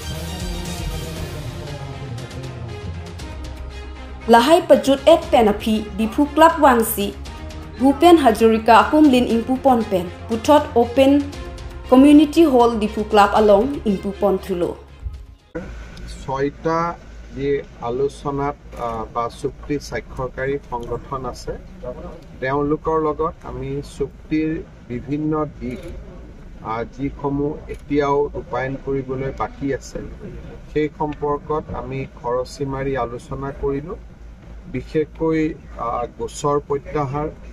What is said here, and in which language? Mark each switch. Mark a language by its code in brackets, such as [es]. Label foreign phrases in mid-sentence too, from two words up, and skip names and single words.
[mjw] Lahai pajut pen api dipu club wangsi Bhupen Hazarika kumlin impu pon pen putot open community hall dipu club along impu pon thulo. [as] Soita যে আলোচনাত বা চুক্তি স্বাক্ষৰকাৰী সংগঠন আছে তেওঁলোকৰ লগত আমি চুক্তিৰ বিভিন্ন দিশ যিসমূহ এতিয়াও ৰূপায়ণ কৰিবলৈ বাকী আছে সেই সম্পৰ্কত আমি খৰচীমাৰি আলোচনা কৰিলো বিশেষকৈ গোচৰ প্ৰত্যাহাৰ